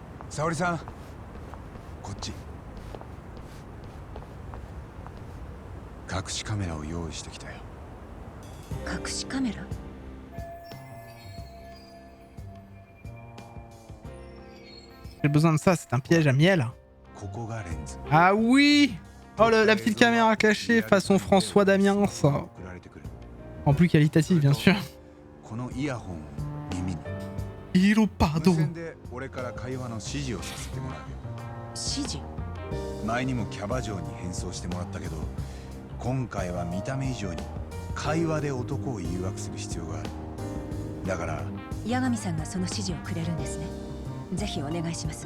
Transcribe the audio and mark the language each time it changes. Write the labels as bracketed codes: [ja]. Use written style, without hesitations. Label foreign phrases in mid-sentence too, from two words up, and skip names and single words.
[ja] 沙織さん、こっち。隠しカメラを用意してきたよ。隠しカメラ？ [fr] J'ai besoin de ça, c'est un piège à miel. Ah oui! Oh, la petite caméra cachée façon François Damiens. En plus qualitatif, bien sûr. Hiro pardon. [ja] 指示？前にもキャバ嬢に変装してもらったけど、今回は見た目以上に会話で男を誘惑する必要がある。だから八神さんがその指示をくれるんですね。ぜひお願いします。